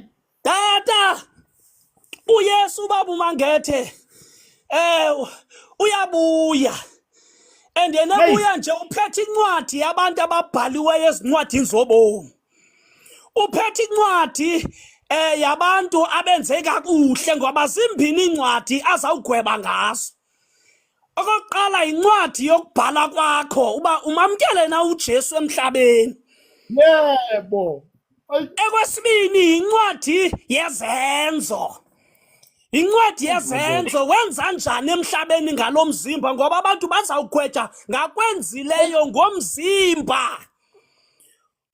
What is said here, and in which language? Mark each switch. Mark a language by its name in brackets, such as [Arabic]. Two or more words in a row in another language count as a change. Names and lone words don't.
[Xhosa] Tata uYesu baba uMangede uyabuya, and yena ubuya nje uphethe incwadi yabantu ababhaliweyo ezincwadini zobomi, uphethe incwadi yabantu abenze kakuhle, ngoba zimbini incwadi azawugweba ngazo. Okokuqala incwadi yokubhala kwakho uba umamkele na uJesu emhlabeni, yebo. ekwesibini incwadi yezenzo, incwadi yezenzo, wenza njani emhlabeni ngalo mzimba, ngoba abantu bazawugwetha ngakwenzileyo ngomzimba.